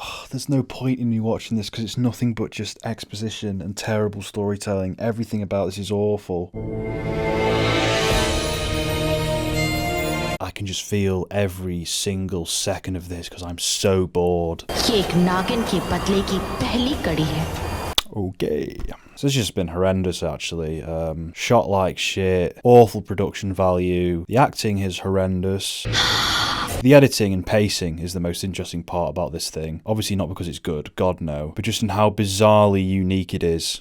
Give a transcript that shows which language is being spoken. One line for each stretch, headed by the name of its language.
English: There's no point in me watching this because it's nothing but just exposition and terrible storytelling. Everything about this is awful. I can just feel every single second of this because I'm so bored.
Hindi: ये एक नागिन की बदले की पहली कड़ी है।
English: Okay. So it's just been horrendous actually. Shot like shit, awful production value, the acting is horrendous. The editing and pacing is the most interesting part about this thing. Obviously not because it's good, God no, but just in how bizarrely unique it is.